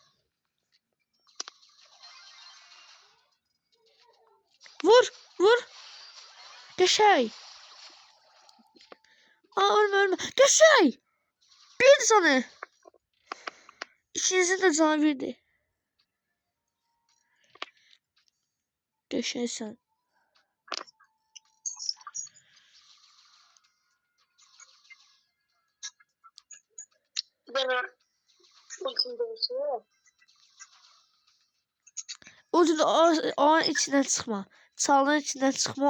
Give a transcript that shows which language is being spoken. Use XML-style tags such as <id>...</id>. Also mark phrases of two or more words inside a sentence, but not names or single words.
<az>Vur, vur. Qəşəng. Aa, ölme. Qəşəng. Bir canı. İkinizin de canı birdi. Qəşəng sən.</az> <tr>Bana ultimde bir şey yok. O içinden çıkma. Çalının içinden çıkma.</tr>